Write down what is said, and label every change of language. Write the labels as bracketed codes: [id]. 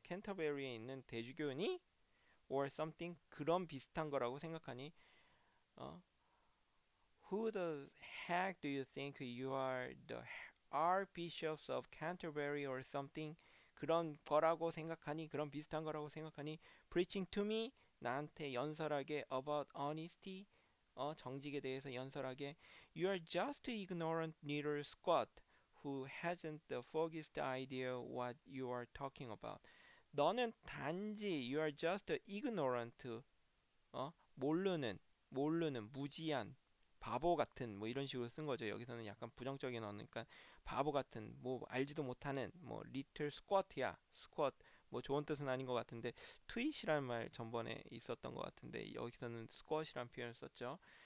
[ko] 캔터베리에 있는 대주교니? [en] Or something [ko] 그런 비슷한 거라고 생각하니? 어? [en] Who the heck do you think you are? The Archbishops of Canterbury or something? [ko] 그런 거라고 생각하니? 그런 비슷한 거라고 생각하니? [en] Preaching to me? [ko] 나한테 연설하게 [en] about honesty? [ko] 정직에 대해서 연설하게 [en] You are just ignorant little squat who hasn't the foggiest idea what you are talking about. [ko] 너는 단지 [en] You are just ignorant [ko] 모르는 무지한 바보 같은 뭐 이런 식으로 쓴 거죠. 여기서는 약간 부정적인 언어니까 바보 같은 뭐 알지도 못하는 뭐 little squat야 squat 뭐 좋은 뜻은 아닌 것 같은데 트윗이라는 말 전번에 있었던 것 같은데 여기서는 squat이라는 표현을 썼죠.